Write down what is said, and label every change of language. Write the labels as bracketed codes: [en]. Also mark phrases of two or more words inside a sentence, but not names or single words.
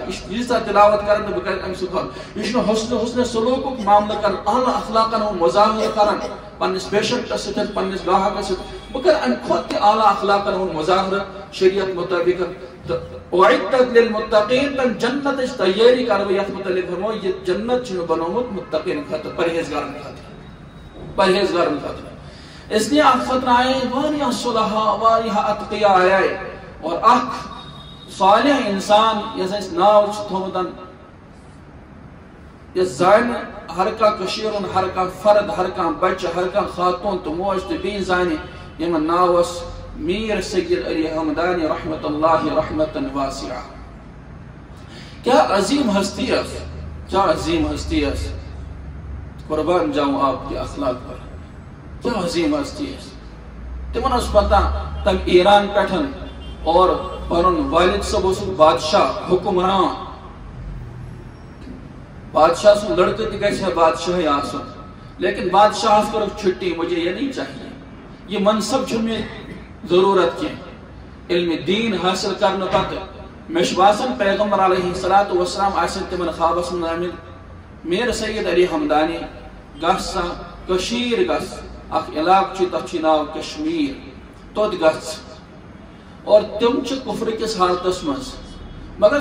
[ks] یہ ییٖژاہ تلاوت کرن تہٕ بہٕ کرٕ أمۍ سٕنٛدِ کھۄتہٕ یہ چھُنہٕ حسنہِ سلوٗکُک معاملہٕ کران اعلیٰ اخلاقن ہُنٛد مظاہرٕ کران پننس پیشنٹس سۭتۍ پننس گاہکس سۭتۍ بہٕ کرٕ امہِ کھۄتہٕ تہِ اعلیٰ اخلاقن ہُنٛد مظاہرٕ شریعت مطٲبق تہٕ [ar] اعدت للمتقین [ks] تم جنتٕچ تیٲری کرٕ بہٕ یتھ متعلق فرموو یہِ جنت چھُ مےٚ بنوومُت متقین خٲطرٕ پرہیزگارن خٲطرٕ [ur] اس لیے [ks] اتھ خٲطرٕ آیے واریاہ صلحاء واریاہ اتقیا آیے اور اکھ صالح انسان یس أسۍ ناو چھُ تھومُت یس زانہِ ہر کانٛہہ کٔشیٖرِ ہُنٛد ہر کانٛہہ فرد ہر کانٛہہ بچہِ ہر کانٛہہ خاتوٗن تہٕ موج تہٕ بیٚنہِ زانہِ یِمن ناو اوس میٖر سید علی حمدانی [ar] رحمت اللہ رحمتن واسعہ [ks] کیا عظیم ہستی ٲس کیا عظیم ہستی ٲس [ur] قربان جاؤں آپ کے اخلاق پر [ks] کیا عظیم ہستی ٲس تمن اوس پتہ تم ایران پٮ۪ٹھ اور پنُن والد صٲب اوسُکھ بادشاہ حکمران بادشاہ سُنٛد لڑکہٕ تہِ گژھِ ہے بادشاہٕے آسُن لیکن بادشاہس کٔرٕکھ چھُٹی [ur] مجھے یہ نہیں چاہیے یہ منصب [ks] چھُنہٕ مےٚ ضروٗرت کینٛہہ علمِ دیٖن حٲصِل کرنہٕ پتہٕ مےٚ چھُ باسان پیغمبر [ar] علیہ الصلوٰۃ والسلام [ks] آسن تِمن خوابس منٛز آمٕتۍ میٖر سید علی حمدانی گژھ سا کٔشیٖر گژھ اکھ علاقہٕ چھُ تتھ چھُ ناو کشمیٖر توٚت گژھ اور تم چھِ کفر کِس حالتس منٛز مگر